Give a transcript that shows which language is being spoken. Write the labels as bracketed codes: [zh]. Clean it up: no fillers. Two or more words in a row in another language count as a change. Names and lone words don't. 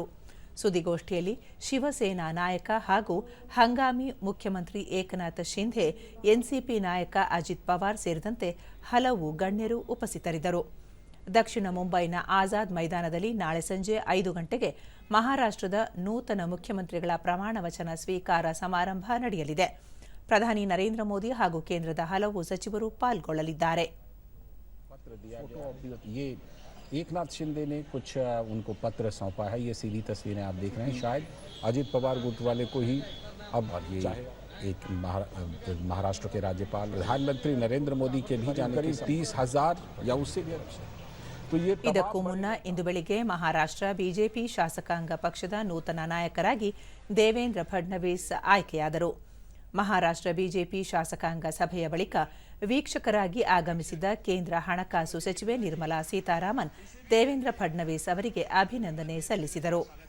[kn] ಸುದ್ದಿಗೋಷ್ಠಿಯಲ್ಲಿ ಶಿವಸೇನಾ ನಾಯಕ ಹಾಗೂ ಹಂಗಾಮಿ ಮುಖ್ಯಮಂತ್ರಿ ಏಕನಾಥ್ ಶಿಂಧೆ, ಎನ್ಸಿಪಿ ನಾಯಕ ಅಜಿತ್ ಪವಾರ್ ಸೇರಿದಂತೆ ಹಲವು ಗಣ್ಯರು ಉಪಸ್ಥಿತರಿದ್ದರು. ದಕ್ಷಿಣ ಮುಂಬೈನ ಆಜಾದ್ ಮೈದಾನದಲ್ಲಿ ನಾಳೆ ಸಂಜೆ 5 ಗಂಟೆಗೆ ಮಹಾರಾಷ್ಟ್ರದ ನೂತನ ಮುಖ್ಯಮಂತ್ರಿಗಳ ಪ್ರಮಾಣ ವಚನ ಸ್ವೀಕಾರ ಸಮಾರಂಭ ನಡೆಯಲಿದೆ. ಪ್ರಧಾನಿ ನರೇಂದ್ರ ಮೋದಿ ಹಾಗೂ ಕೇಂದ್ರದ ಹಲವು ಸಚಿವರು ಪಾಲ್ಗೊಳ್ಳಲಿದ್ದಾರೆ. [hi] एकनाथ शिंदे ने कुछ उनको पत्र सौंपा है. ये सीधी तस्वीरें आप देख रहे हैं. शायद अजित पवार गुट वाले को ही अब ये एक महाराष्ट्र के राज्यपाल प्रधानमंत्री नरेंद्र मोदी के भी जाने करीब 30,000 या उससे भी [kn] ಇದಕ್ಕೂ ಮುನ್ನ ಇಂದು ಬೆಳಿಗ್ಗೆ ಮಹಾರಾಷ್ಟ್ರ ಬಿಜೆಪಿ ಶಾಸಕಾಂಗ ಪಕ್ಷದ ನೂತನ ನಾಯಕರಾಗಿ ದೇವೇಂದ್ರ ಫಡ್ನವೀಸ್ ಆಯ್ಕೆಯಾದರು. ಮಹಾರಾಷ್ಟ್ರ ಬಿಜೆಪಿ ಶಾಸಕಾಂಗ ಸಭೆಯ ಬಳಿಕ ವೀಕ್ಷಕರಾಗಿ ಆಗಮಿಸಿದ ಕೇಂದ್ರ ಹಣಕಾಸು ಸಚಿವೆ ನಿರ್ಮಲಾ ಸೀತಾರಾಮನ್ ದೇವೇಂದ್ರ ಫಡ್ನವೀಸ್ ಅವರಿಗೆ ಅಭಿನಂದನೆ ಸಲ್ಲಿಸಿದರು.